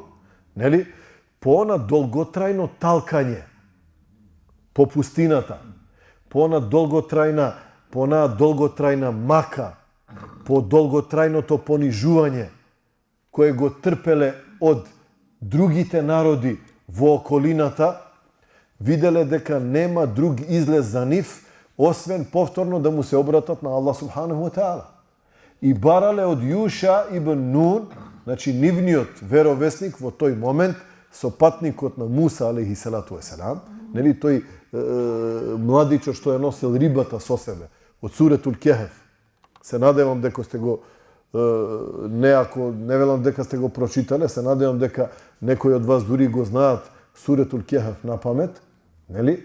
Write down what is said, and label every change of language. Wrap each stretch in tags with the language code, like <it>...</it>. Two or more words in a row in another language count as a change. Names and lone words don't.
<mk>нели, по она долготрајно талкање по пустината, по она долготрајна мака, по долготрајното понижување кое го трпеле од другите народи во околината, виделе дека нема друг излез за нив, освен повторно да му се обратат на Аллах</mk> <ar>سبحانه وتعالى.</ar> <mk>И барале од Јуша ибн Нун, значи нивниот веровесник во тој момент, сопатникот на Муса</mk> <ar>عليه الصلاة والسلام,</ar> <mk>нели тој младичот што ја носил рибата со себе од суретул Кехф. Се надевам дека сте го не велам дека сте го прочитале, се надевам дека некои од вас дури го знаат суретул Кехф на памет, нели?</mk>